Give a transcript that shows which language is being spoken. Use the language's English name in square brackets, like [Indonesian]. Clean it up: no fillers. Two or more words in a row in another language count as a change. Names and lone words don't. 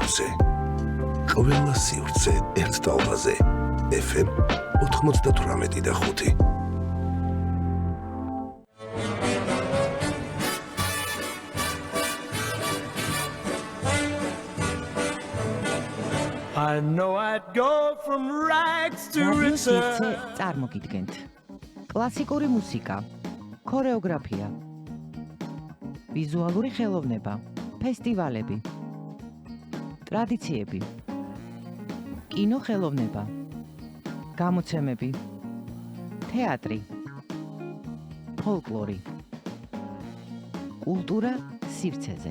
[Georgian] სივრცე. ყველა სივრცე ერთ ტალღაზე. FM 98.5. [English] I know I'd go from rags to riches. [Georgian] წარმოგიდგენთ. კლასიკური მუსიკა, ქორეოგრაფია, ვიზუალური ხელოვნება, ფესტივალები, ტრადიციები, კინოხელოვნება, გამოცემები, თეატრი, ფოლკლორი, კულტურა სივრცეზე.